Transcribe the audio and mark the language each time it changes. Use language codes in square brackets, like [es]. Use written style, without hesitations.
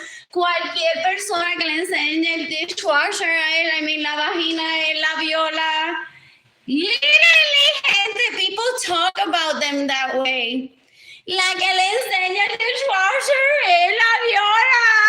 [es] Cualquier persona que le enseñe el dishwasher a él, la vagina, él la viola. [en] Literally, gente, people talk about them that way. [es] La que le enseña el dishwasher, él la viola.